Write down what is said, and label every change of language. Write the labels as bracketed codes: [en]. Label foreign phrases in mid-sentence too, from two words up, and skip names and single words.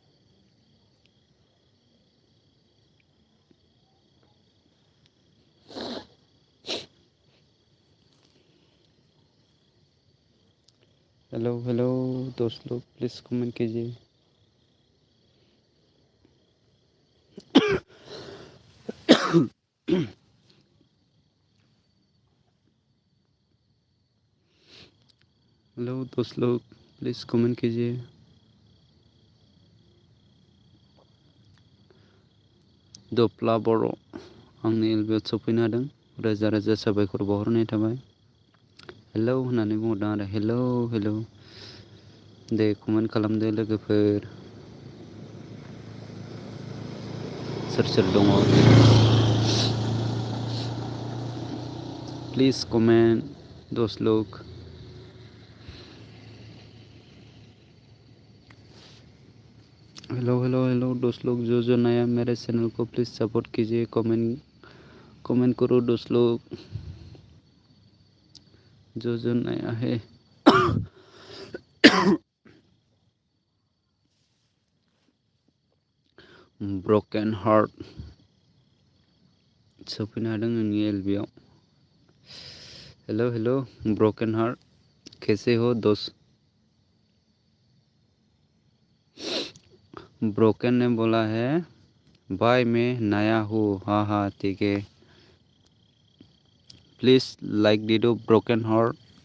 [hi] हेलो हेलो दोस्त लोग, [en] please comment [hi] कीजिए। हेलो दोस्त लोग, [en] please comment [hi] कीजिए। [brx] दप्ला बर' आंनि एलबियाव सफैनो हादों, रोजा रोजा साबायखर बावहरनाय थाबाय। हेलौ होननानै बुंहरदों आरो हेलौ हेलौ। दे कमेन्ट खालामदो लोगोफोर सोर सोर दङ [en] please comment [hi] दोस्त लोग। हेलो हेलो हेलो दोस्त लोग, जो नया मेरे चैनल को [en] please support [hi] कीजिए, कमेंट करो दोस्त लोग, जो नया है। [brx] ब्रोकन हार्ट सफैनो हादों आंनि एलबियाव। [hi] हेलो हेलो ब्रोकन हार्ट, कैसे हो दोस्त? ब्रोकन ने बोला है भाई मैं नया हूँ। हाँ हाँ ठीक है, [en] please like [hi] दे दो ब्रोकन हार्ट।